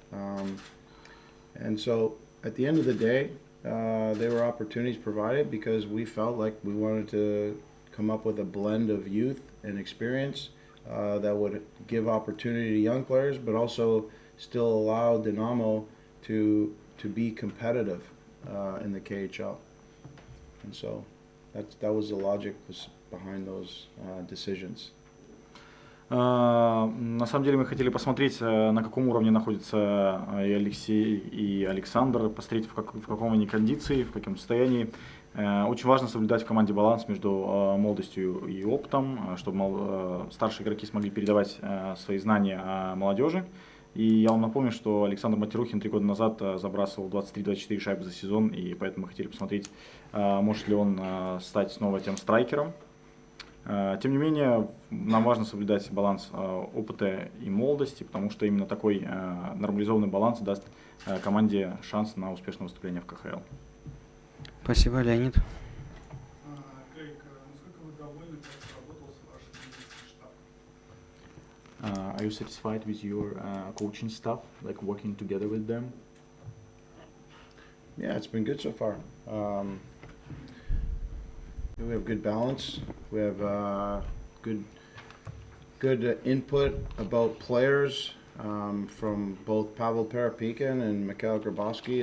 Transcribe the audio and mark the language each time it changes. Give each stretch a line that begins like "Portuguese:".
English: And so at the end of the day, there were opportunities provided because we felt like we wanted to come up with a blend of youth and experience that would give opportunity to young players, but also still allow Dinamo to be competitive in the KHL. And so that was the logic behind those decisions.
Russian: На самом деле мы хотели посмотреть, на каком уровне находятся и Алексей, и Александр, посмотреть, в каком они кондиции, в каком состоянии. Очень важно соблюдать в команде баланс между молодостью и опытом, чтобы старшие игроки смогли передавать свои знания о молодежи. И я вам напомню, что Александр Матерухин 3 года назад забрасывал 23-24 шайбы за сезон, и поэтому мы хотели посмотреть, может ли он стать снова тем страйкером. Тем не менее, нам важно соблюдать баланс опыта и молодости, потому что именно такой нормализованный баланс даст команде шанс на успешное выступление в КХЛ. Спасибо, Леонид. Крэйг, насколько вы довольны, как сработался ваш тренерский штаб?
English: Are you satisfied with your coaching staff, like working together with them? Yeah, it's been good so far. We have good balance. We have good input about players from both Pavel Parapikin and Mikhail Grabowski.